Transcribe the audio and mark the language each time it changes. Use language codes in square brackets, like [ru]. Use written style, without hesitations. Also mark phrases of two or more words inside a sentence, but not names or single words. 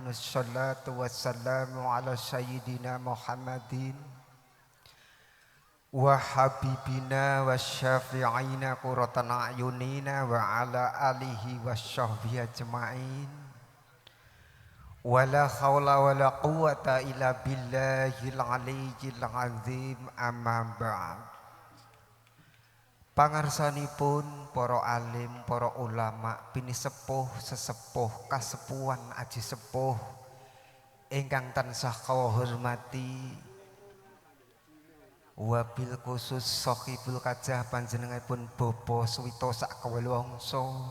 [ar] والصلاة والسلام على سيدنا محمد وحبيبنا وشفيعنا قرة أعيننا وعلى آله وصحبه أجمعين. ولا حول ولا قوة إلا بالله العلي العظيم. أما بعد. [jv] Pangarsanipun para alim, para ulama, pinisepuh, sesepuh, kasepuhan aji sepuh ingkang tansah kawula hormati. [ar] وبالخصوص صاحب الحاجة [jv] panjenenganipun Bobo Suwito sak kawelangsa.